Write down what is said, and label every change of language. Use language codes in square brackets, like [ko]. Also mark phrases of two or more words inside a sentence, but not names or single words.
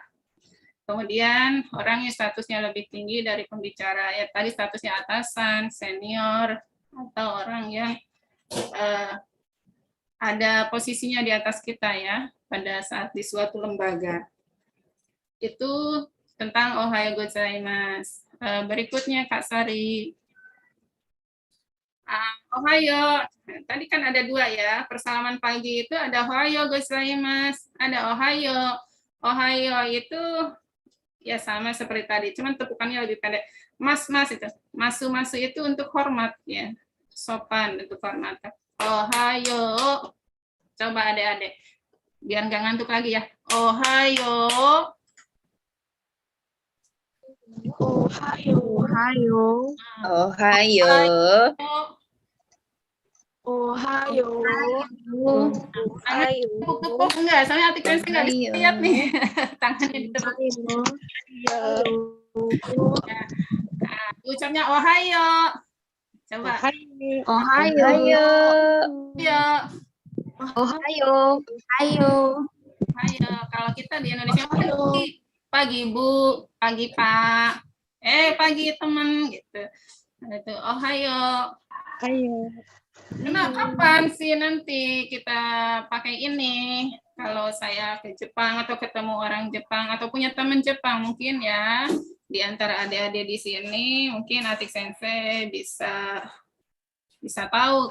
[id] Kemudian orang yang statusnya lebih tinggi dari pembicara, ya tadi statusnya atasan, senior, atau orang yang ada posisinya di atas kita ya pada saat di suatu lembaga. Itu tentang [ja] おはようございます. [id] Berikutnya Kak Sari. Ohayo, tadi kan ada dua ya, persalaman pagi itu ada [ja] おはようございます, [id] ada ohayo. Ohayo itu ya sama seperti tadi, cuman tepukannya lebih pendek. Mas itu, masu itu untuk hormat ya, sopan untuk hormat. Ohayo, Coba adik-adik. Biar nggak ngantuk lagi ya. [ja] Ohayo. Ohayo. Ohayo. Ohayo. Ohayo. Ohayo. [id] Tepuk enggak? Soalnya Atik Sensei nggak bisa [ja] Ohayo. [id] lihat nih. Tangannya ditepuk. Nah, ucapnya ohayo. Coba. [ja] Ohayo. Ohayo. Yo. Ohayo. [id] Ayo. [ja] Ohayo. [id] Kalau kita di Indonesia pagi, pagi Bu, pagi Pak, pagi teman gitu. Nah, itu ohayo. Nah, kapan sih nanti kita pakai ini? Kalau saya ke Jepang atau ketemu orang Jepang atau punya teman Jepang mungkin ya, di antara adik-adik di sini mungkin Atik Sensei bisa tahu.